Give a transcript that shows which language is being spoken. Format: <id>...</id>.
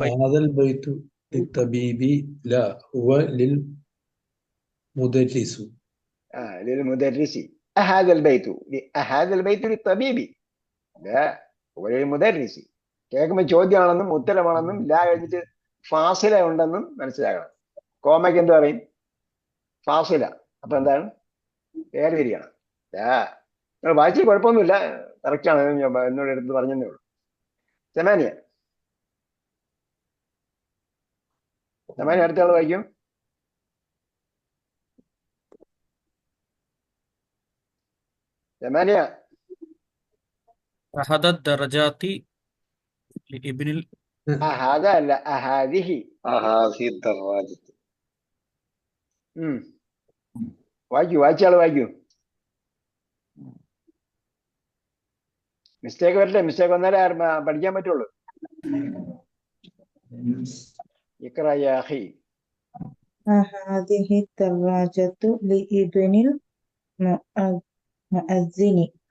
<ar>هذا البيت للطبيب لا هو للمدرس. للمدرس. هذا البيت للطبيب لا هو للمدرس.</ar> <ml>കേൾക്കുമ്പോൾ ചോദ്യമാണെന്നും ഉത്തരമാണെന്നും ലാ കഴിഞ്ഞിട്ട് ഫാസില ഉണ്ടെന്നും മനസ്സിലാക്കണം. കോമയ്ക്ക് എന്ത് പറയും? ഫാസില. അപ്പൊ എന്താണ്? വേർതിരിയണം. നിങ്ങൾ വായിച്ചാൽ കുഴപ്പമൊന്നുമില്ല, കറക്റ്റാണ്. എന്നോട് എടുത്ത് പറഞ്ഞതേ ഉള്ളൂ. സമാനിയ അടുത്ത ആൾ വായിക്കും. സമാനിയ.</ml> <ar>أحد الدرجات لابن</ar> <ml>അഹാദ അല്ല അഹാദിഹി.</ml> <ar>അഹാദിഹി ദറാജത്ത്.</ar> <ml>വായിച്ചാൾ വായിക്കൂ. മിസ്റ്റേക്ക് വരട്ടെ. മിസ്റ്റേക്ക് വന്നാലേ പഠിക്കാൻ പറ്റുള്ളൂ.</ml> <ar>ഇഖ്റ യാ അഖി. هذه الدراجة لابن المؤذن.</ar>